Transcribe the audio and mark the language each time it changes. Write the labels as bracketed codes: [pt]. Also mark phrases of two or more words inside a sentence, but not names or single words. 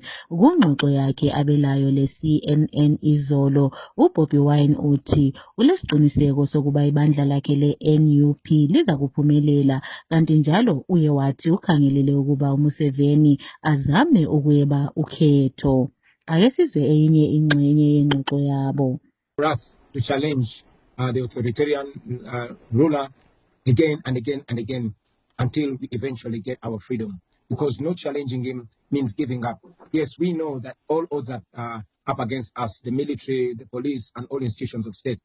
[nd] Kungxoxo yakhe abelayo le-CNN izolo, uBobi Wine uthi ulesiqiniseko sokuba ibandla lakhe le-NUP liza kuphumelela kanti njalo uye wathi ukhangelele ukuba uMuseveni azame ukuyeba ukhetho. Ake sizwe eyinye ingxenye yengxoxo yabo. [en] For us to challenge the authoritarian ruler again and again and again until we eventually get our freedom. Because not challenging him means giving up. Yes, we know that all odds are up against us, the military, the police, and all institutions of state.